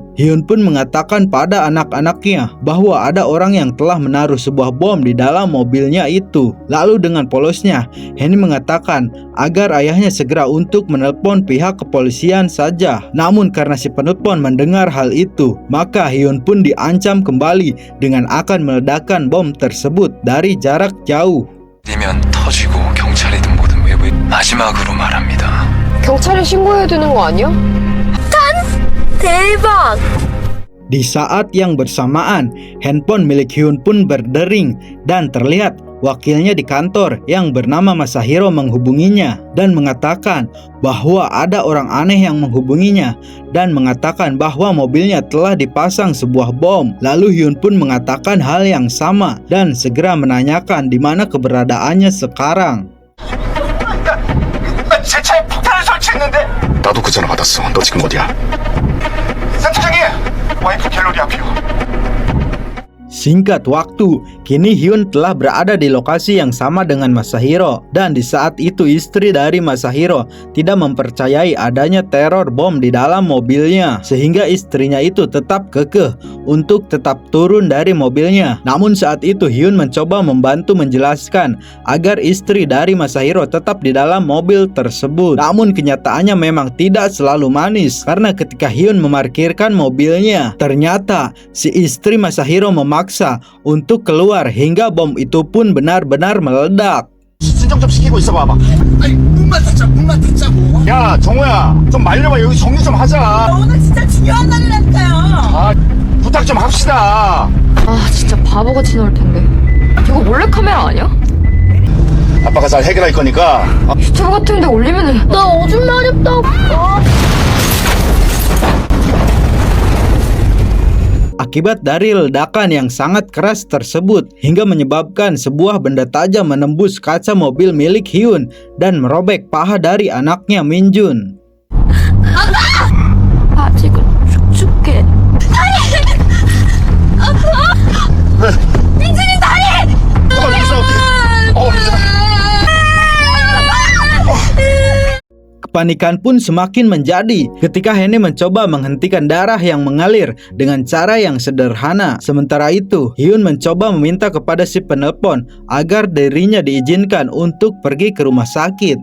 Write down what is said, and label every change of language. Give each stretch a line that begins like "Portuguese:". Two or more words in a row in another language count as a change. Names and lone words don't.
Indonesian: Hyun pun mengatakan pada anak-anaknya bahwa ada orang yang telah menaruh sebuah bom di dalam mobilnya itu. Lalu dengan polosnya, Henny mengatakan agar ayahnya segera untuk menelpon pihak kepolisian saja. Namun karena si penelpon mendengar hal itu, maka Hyun pun diancam kembali dengan akan meledakkan bom tersebut dari jarak jauh.
Korean: 뛰면 터지고 경찰이든 뭐든 외부에 마지막으로 말합니다. 경찰에 신고해야 되는 거 아니야? 대박!
Indonesian: Di saat yang bersamaan, handphone milik Hyun pun berdering dan terlihat wakilnya di kantor yang bernama Masahiro menghubunginya dan mengatakan bahwa ada orang aneh yang menghubunginya dan mengatakan bahwa mobilnya telah dipasang sebuah bom. Lalu Hyun pun mengatakan hal yang sama dan segera menanyakan di mana keberadaannya sekarang.
Korean: 제 차에 폭탄을 설치했는데. 나도 그 전화 받았어. 너 지금 어디야? 센터장님, 와이프 갤러리 앞이요.
Indonesian: Singkat waktu, kini Hyun telah berada di lokasi yang sama dengan Masahiro. Dan di saat itu istri dari Masahiro tidak mempercayai adanya teror bom di dalam mobilnya, sehingga istrinya itu tetap kekeh untuk tetap turun dari mobilnya. Namun saat itu Hyun mencoba membantu menjelaskan agar istri dari Masahiro tetap di dalam mobil tersebut. Namun kenyataannya memang tidak selalu manis, karena ketika Hyun memarkirkan mobilnya, ternyata si istri Masahiro memaksa untuk keluar hingga bom itu pun benar-benar meledak.
Korean: 진정 좀 시키고 있어 봐봐. 아니 문만 닫자고. 야 정우야, 좀 말려봐. 여기 정리 좀 하자. 오늘 진짜 중요한 날이라니까요. 아 부탁 좀 합시다. 아 진짜 바보같이 나올 텐데. 이거 몰래카메라 아니야? 아빠가 잘 해결할 거니까. 유튜브 같은 데 올리면은 나 오줌 마렵다고.
Indonesian: Akibat dari ledakan yang sangat keras tersebut hingga menyebabkan sebuah benda tajam menembus kaca mobil milik Hyun dan merobek paha dari anaknya Minjun.
Korean: 아직은 축축해. 민준이 다리!
Indonesian: Kepanikan pun semakin menjadi ketika Henny mencoba menghentikan darah yang mengalir dengan cara yang sederhana. Sementara itu, Hyun mencoba meminta kepada si penelpon agar dirinya diizinkan untuk pergi ke rumah sakit.